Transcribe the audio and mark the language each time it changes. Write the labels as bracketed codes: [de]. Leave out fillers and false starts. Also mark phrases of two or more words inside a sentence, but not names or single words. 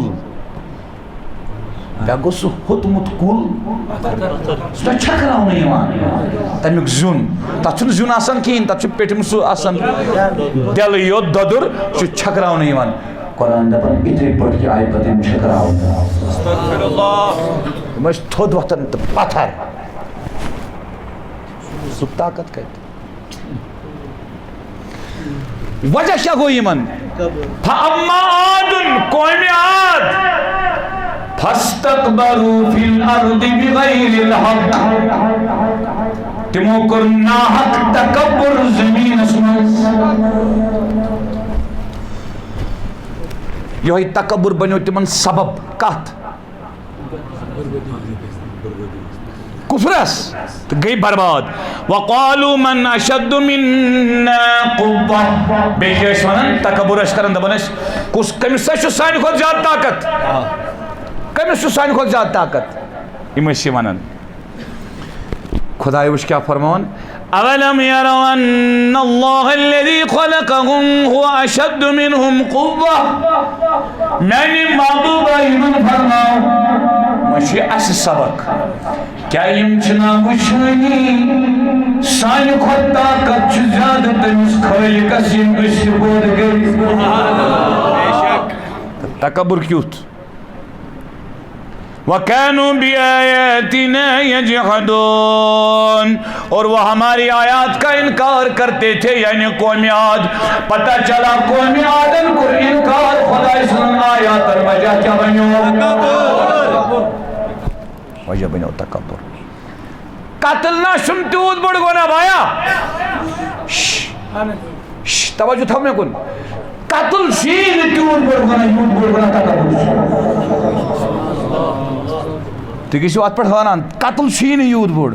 [ks] بیٛاکھ گوٚو سُہ ہوٚتمُت کُل سُہ چھُ چھکراونہٕ یِوان تمیُک زیُن تتھ چھُنہٕ زیُن آسان کِہیٖنۍ تتھ چھُ پیٚٹھِم سُہ آسان دٮ۪لہٕ یوت دۄدُر چھُ چھکراونہٕ یِوان قرآن دپان یِتھٕے پٲٹھۍ کہِ آیہِ پتہٕ یِم چھکراونہٕ یِم ٲسۍ تھوٚد وۄتھان تہٕ پتھر سُہ طاقت کتہِ وجہ کیٛاہ گوٚو یِمن [ar] فَأَمَّا عَادٌ [ks] قومہِ عاد [ar] فَاسْتَكْبَرُوا فِي الْأَرْضِ بِغَيْرِ الْحَقِّ [ks] تِمو کوٚر ناحق تکبُر زٔمیٖنس منٛز یِہوٚے تکبُر بنیو تِمن سبب کتھ کُفرس تہٕ گٔے برباد [ar] وَقَالُوا مَنْ أَشَدُّ مِنَّا قُوَّةً [ks] بیٚیہِ کیٛاہ ٲسۍ ونان تکبُر ٲسۍ کران دپان ٲسۍ کٔمِس سا چھُ سانہِ کھۄتہٕ زیادٕ طاقت کٔمِس چھُ سانہِ کھۄتہٕ زیادٕ طاقت یِم ٲسۍ یہِ ونان خۄداے وٕچھ کیٛاہ فرماوان [ar] أَوَلَمْ يَرَوْا أَنَّ اللَّهَ الَّذِي خَلَقَهُمْ هُوَ أَشَدُّ مِنْهُمْ قُوَّةً [ks] میٛانہِ محبوٗبا یِمن فرماو وۄنۍ چھُ اَسہِ سبق کیٛاہ یِم چھِنا وٕچھٲنی سانہِ کھۄتہٕ طاقت چھُ زیادٕ تٔمِس خٲلِقس یِم أسۍ تہِ پٲدٕ کٔرِتھ تکبُر کیُتھ [ar] وَكَانُوا بِآيَاتِنَا يَجْحَدُونَ [ur] اور وہ ہماری آیات کا انکار کرتے تھے یعنی قومِ عاد پتہ چلا [ks] قومِ عادن کو انکار خدای سن آیاتن وجہ کیا بنیو وجہ بنیو تکبر قتل نہ چھُم تیوٗت بوٚڑ گۄناہ بایا توجہ تھاو مےٚ کُن قتل چھُی نہٕ تیوٗت بوٚڑ گۄناہ یوٗت بوٚڑ گۄناہ تکبر چھُ تُہۍ گٔژھِو اَتھ پٮ۪ٹھ حٲران قتل چھُی نہٕ یوٗت بوٚڑ